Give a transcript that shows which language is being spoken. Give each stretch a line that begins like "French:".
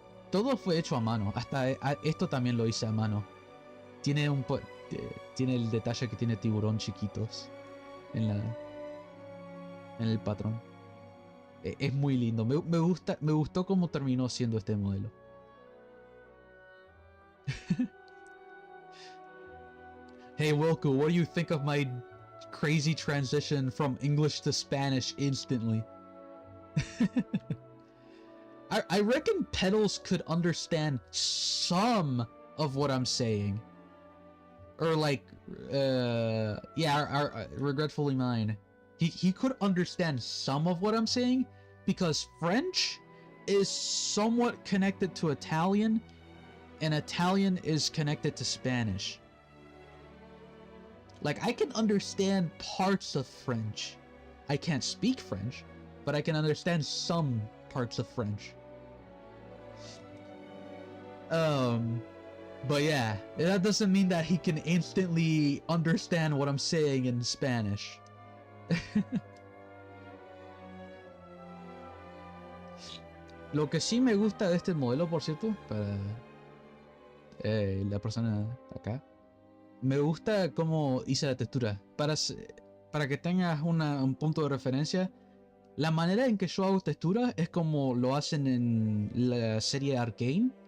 Spanish: Todo fue hecho a mano. Hasta esto también lo hice a mano. Tiene tiene el detalle que tiene tiburón chiquitos en en el patrón. Es muy lindo. Me gustó cómo terminó siendo este modelo.
English: Hey Wilco, what do you think of my crazy transition from English to Spanish instantly? I reckon Pedals could understand some of what I'm saying. Or like, yeah, Regretfully Mine. He could understand some of what I'm saying because French is somewhat connected to Italian and Italian is connected to Spanish. Like, I can understand parts of French. I can't speak French, but I can understand some parts of French. But yeah, that doesn't mean that he can instantly understand what I'm saying in Spanish.
Spanish: Lo que sí me gusta de este modelo, por cierto, para la persona acá, me gusta cómo hice la textura. Para que tengas un punto de referencia, la manera en que yo hago textura es como lo hacen en la serie Arcane.